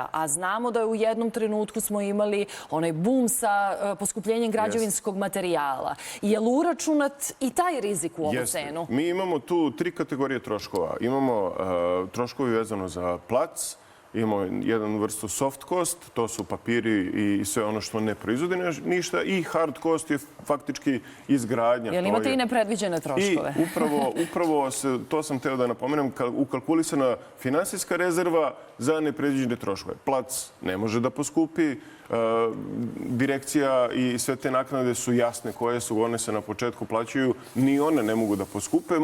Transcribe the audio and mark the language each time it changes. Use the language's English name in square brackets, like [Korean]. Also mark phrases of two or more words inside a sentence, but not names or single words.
[Serbian] A znamo da u jednom trenutku smo imali onaj bum sa poskupljenjem građevinskog materijala. Je li uračunat i taj rizik u ovu cenu? Mi imamo tu 3 kategorije troškova. Imamo troškovi vezano za plac, imamo jednu vrstu [English] soft cost, [Serbian] to su papiri i sve ono što ne proizvodi ništa, i [English] hard cost [Serbian] je faktički izgradnja. Jel imate i nepredviđene troškove? I upravo to sam hteo da napomenem, ukalkulisana finansijska rezerva za nepredviđene troškove. Plac ne može da poskupi, direkcija i sve te naknade su jasne koje su, one se na početku plaćaju, ni one ne mogu da poskupe.